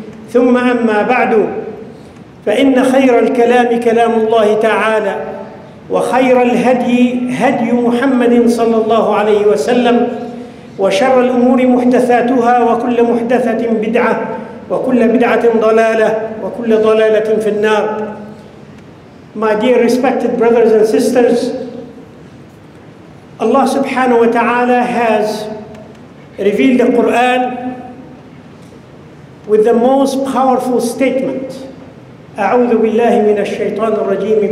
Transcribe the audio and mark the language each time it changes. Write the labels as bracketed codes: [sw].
[ar] ثم أما بعد، فإن خير الكلام كلام الله تعالى، وخير الهدي هدي محمد صلى الله عليه وسلم، وشر الأمور محدثاتها، وكل محدثة بدعة، وكل بدعة ضلالة، وكل ضلالة في النار. [en] My dear respected brothers and sisters, Allah subhanahu wa ta'ala has revealed the Quran with the most powerful statement. [ar] أعوذ بالله من الشيطان الرجيم.